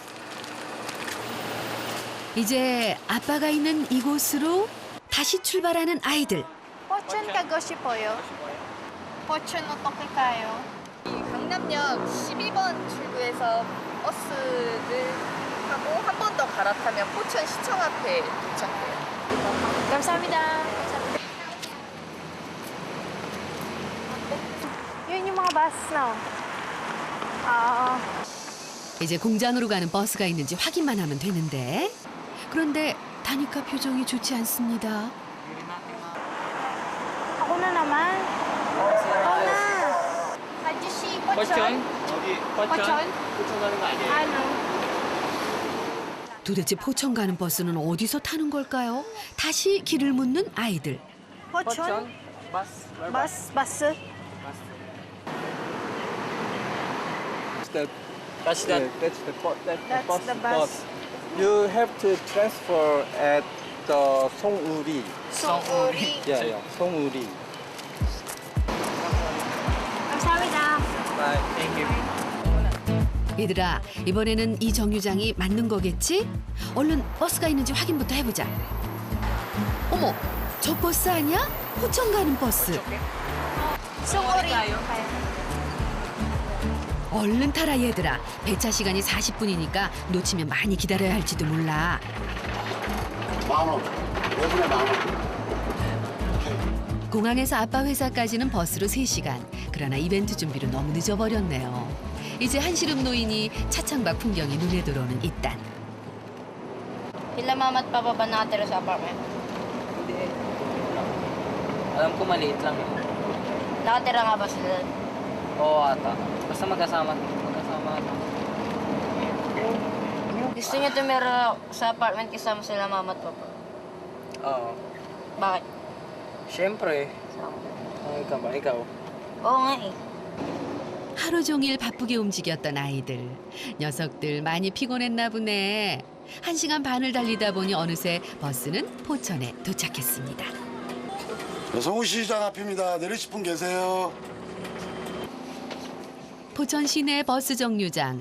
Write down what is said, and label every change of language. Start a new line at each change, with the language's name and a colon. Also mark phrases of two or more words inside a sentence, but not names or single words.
Korean: 이제 아빠가 있는 이곳으로 다시 출발하는 아이들. 포춘 가고 싶어요. 포춘 어떻게 가요? 강남역 12번 출구에서 버스를 타고 한 번 더 갈아타면 포천 시청 앞에 도착해요. 감사합니다.
Filipino: Yun yung mga bus, no?
Korean: 이제 공장으로 가는 버스가 있는지 확인만 하면 되는데. 그런데 다니카 표정이 좋지 않습니다.
Filipino: Ako na naman. Ako na.
Korean: 아저씨, 포천? 포천? ano? 도대체 포천 가는 버스는 어디서 타는 걸까요? 다시 길을 묻는 아이들. 포천? 버스?
English: That's that. That's the That's the bus. You have to transfer at the Songuri.
Korean: 송우리.
English: Yeah, Songuri.
Korean: 감사합니다.
English: Bye. Thank you.
Korean: 얘들아, 이번에는 이 정류장이 맞는 거겠지? 얼른 버스가 있는지 확인부터 해보자. 어머, 저 버스 아니야? 포천 가는 버스. 송우리. 얼른 타라 얘들아. 배차 시간이 40분이니까 놓치면 많이 기다려야 할지도 몰라. 10,000원. 5분에 10,000원. 공항에서 아빠 회사까지는 버스로 3시간. 그러나 이벤트 준비로 너무 늦어버렸네요. 이제 한시름 노인이 차창밖 풍경이 눈에 들어오는 이딴.
Filipino: Sila mama at papa ba nakatira sa apartment? Hindi. Alam ko maliit lang yun. Nakatira nga ba sila? Oo ata. Basta magkasama ata. Gusto niyo tumira sa apartment kasama sila mama at papa? Oo. Bakit? Siyempre. Ikaw. Oo nga eh.
Korean: 하루 종일 바쁘게 움직였던 아이들. 녀석들 많이 피곤했나 보네. 1시간 반을 달리다 보니 어느새 버스는 포천에 도착했습니다. 성우시장 앞입니다. 내리실 분 계세요? 포천 시내 버스 정류장.